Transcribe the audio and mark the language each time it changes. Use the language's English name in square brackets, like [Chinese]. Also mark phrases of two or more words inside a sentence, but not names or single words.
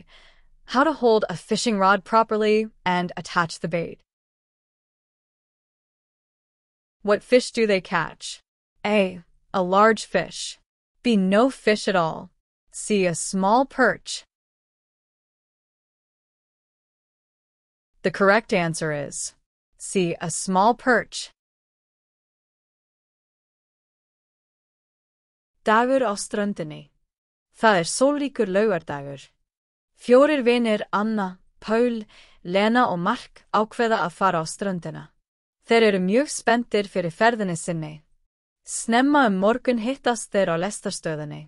[English] How to hold a fishing rod properly and attach the bait. What fish do they catch? A. A large fish. B. No fish at all. C. A small perch. The correct answer is C. A small perch. [Icelandic] Dagur á ströndinni. Það sólríkur laugardagur. 4 vinir Anna, Paul, Lena og Mark ákveða að fara á ströndina. Þeir eru mjög spenntir fyrir ferðinni sinni. Snemma morgun hittast þeir á lestarstöðinni.